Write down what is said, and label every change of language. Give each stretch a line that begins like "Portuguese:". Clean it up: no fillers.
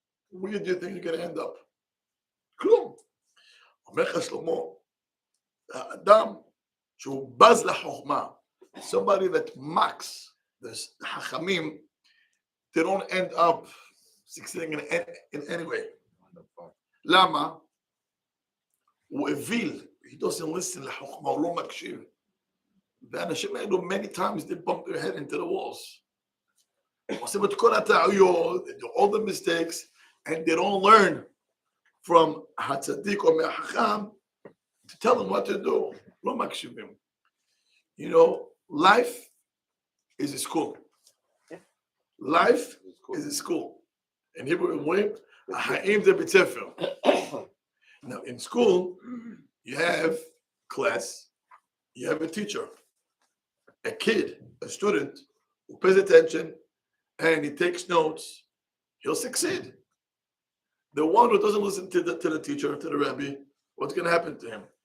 English: Where do you think you're gonna end up?
Hebrew: כלום. אומר לך שלמה, האדם שהוא בז לחוכמה,
English: somebody that mocks the חכמים, they don't end up succeeding in any way.
Hebrew: למה? הוא אוויל,
English: he doesn't listen
Hebrew: לחוכמה, הוא לא מקשיב.
English: והאנשים האלו, many times they bump their head into the walls.
Hebrew: עושים את כל הטעויות,
English: they do all the mistakes, and they don't learn from
Hebrew: הצדיק או מהחכם
English: to tell them what to do.
Hebrew: לא מקשיבים.
English: You know, life is a school. Life is a school. In Hebrew,
Hebrew: החיים זה בית ספר.
English: Now, in school, you have class, you have a teacher. A kid, a student, who pays attention and he takes notes, he'll succeed. The one who doesn't listen to the teacher, to the rabbi, what's going to happen to him?